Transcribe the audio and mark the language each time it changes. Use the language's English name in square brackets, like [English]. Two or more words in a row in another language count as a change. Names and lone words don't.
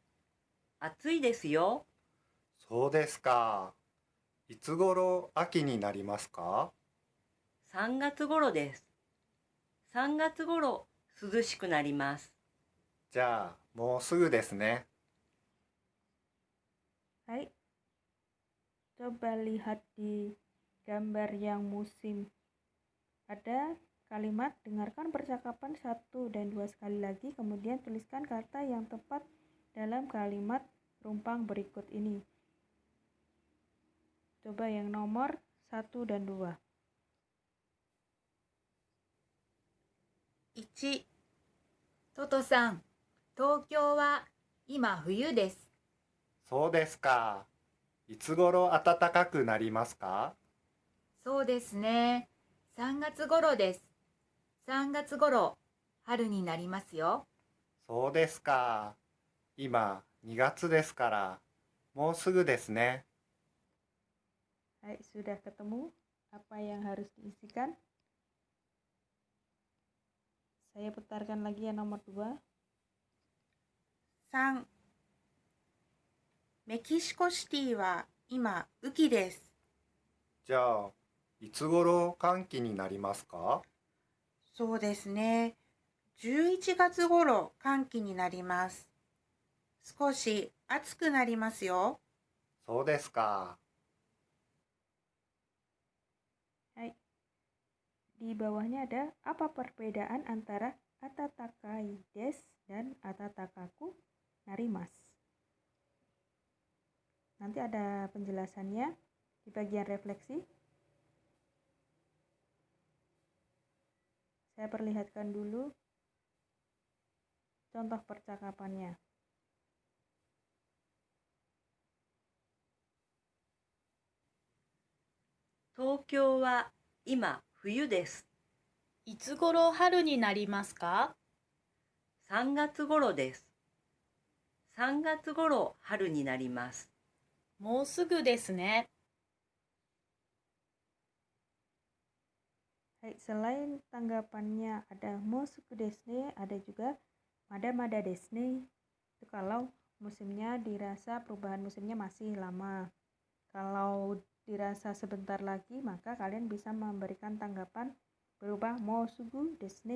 [Japanese] 暑いですよ。そうですか。いつ頃秋になりますか 3月頃です。3月頃涼しくなります。じゃあ、もうすぐですね。 [Indonesian] Hai, coba lihat di gambar yang musim. Ada kalimat, dengarkan percakapan 1 dan 2 sekali lagi, kemudian tuliskan kata yang tepat dalam kalimat rumpang berikut ini. Coba yang nomor 1 dan 2. [Japanese] 1、トトさん、東京は今冬です。そうですか。いつ頃暖かくなりますか？そうですね。3月頃です。3月頃、春になりますよ。そうですか。今、2月ですから、もうすぐですね。 [Indonesian] Hai, sudah ketemu apa yang harus diisikan? Saya putarkan lagi yang nomor 2. [Japanese] 3、メキシコシティは今雨季です。じゃあ、いつ頃寒気になりますか？そうですね。11月頃寒気になります。少し暑くなりますよ。そうですか。 [Indonesian] Hai. Di bawahnya ada apa perbedaan antara [Japanese] 暖かいです [Indonesian] dan [Japanese] 暖かくなります. [Indonesian] Nanti ada penjelasannya di bagian refleksi. Saya perlihatkan dulu contoh percakapannya. [Japanese] Tokyo は今冬です。いつ頃春になりますか？ 3月頃です。3月頃春になります。もうすぐですね。 [Indonesian] Hai, selain tanggapannya ada [Japanese] もうすぐですね, [Indonesian] ada juga [Japanese] まだまだですね. [Indonesian] Itu kalau musimnya dirasa perubahan musimnya masih lama. Kalau dirasa sebentar lagi, maka kalian bisa memberikan tanggapan berubah [Japanese] もうすぐですね.